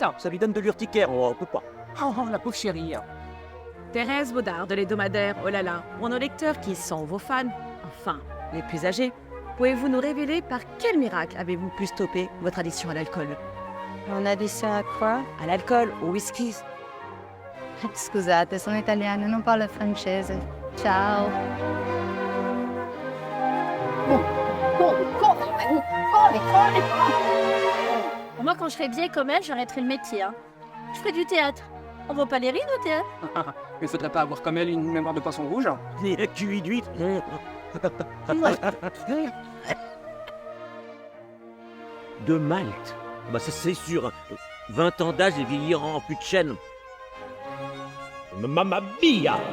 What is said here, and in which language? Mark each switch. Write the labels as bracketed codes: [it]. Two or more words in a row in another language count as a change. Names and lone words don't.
[fr] Ça lui donne de l'urticaire, on peut pas. Oh, la pauvre chérie. Thérèse Baudard de l'Hebdomadaire, oh là là. Pour nos lecteurs qui sont vos fans, enfin, les plus âgés, pouvez-vous nous révéler par quel miracle avez-vous pu stopper votre addiction à l'alcool? Mon addition à quoi? À l'alcool, au whisky. [it] Scusate, sono italiana, non parlo francese. Ciao. [fr] Moi, quand je serai vieille comme elle, j'arrêterai le métier. Hein. Je ferai du théâtre. On voit pas les rides au théâtre? Il faudrait pas avoir comme elle une mémoire de poisson rouge. Et QI d'huître. De Malte. Bah ça c'est sûr. 20 ans d'âge et vieillir en plus de chaîne. [it] Mamma mia!